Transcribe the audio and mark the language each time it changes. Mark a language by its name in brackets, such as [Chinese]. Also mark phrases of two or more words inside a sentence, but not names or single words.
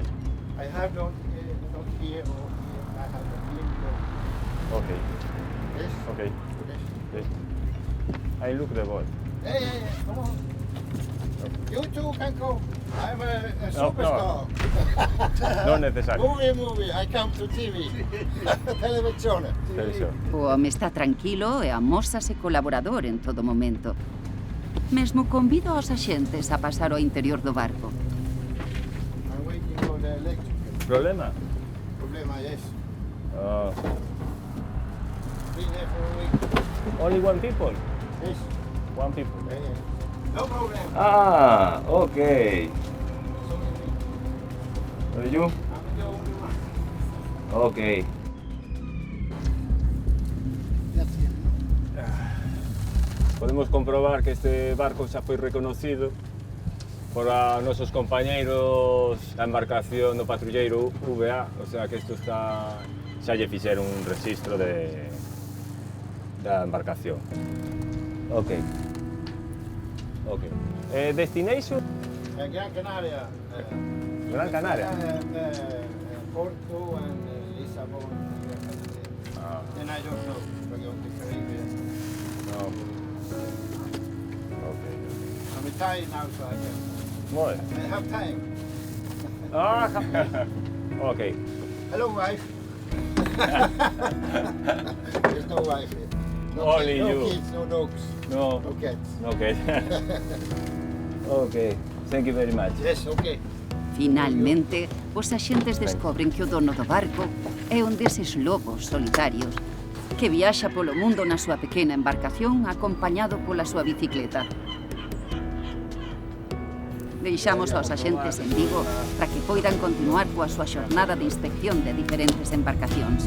[English] I have not here or here. I have a window. Okay. Yes. Okay. Yes. Yes. I look the boat. Yeah. Come on. You two can go. I'm a No, superstar. [Italian] Non necessario. [English] Movie. I come to TV. Televisione. [Spanish] Televisión. [Galician] O home está tranquilo e amósase colaborador en todo momento. Mesmo convido aos axentes a pasar ao interior do barco. [English] I'm waiting for the electric. [Spanish] ¿Problema? Problema, [English] yes. Oh. Been there for a week. Only one people? Yes. One people. Yeah. No problem. Ah, okay. Are you? Okay. [Galician] Podemos comprobar que este barco xa foi reconocido por nosos compañeiros da embarcación do patrulleiro VA, [Spanish] o sea [Galician] que isto está, xa lle fixeron un registro da embarcación. [English] Ok. Ok. Destination? Gran Canaria. Gran Canaria? Porto and Lisbon. Then I don't know. We're going to Caribbean. No. Okay. I'm retired now, so I can. What? I have time. Okay. Hello, wife. There's no wife here. Only no you. Kids, no dogs. No. No cats. Okay. Okay. Thank you very much. Yes, okay. [Galician] Finalmente, os axentes descobren que o dono do barco é un deses lobos solitarios que viaxa polo mundo na súa pequena embarcación acompañado pola súa bicicleta. Deixamos aos axentes en Vigo para que poidan continuar coa súa xornada de inspección de diferentes embarcacións.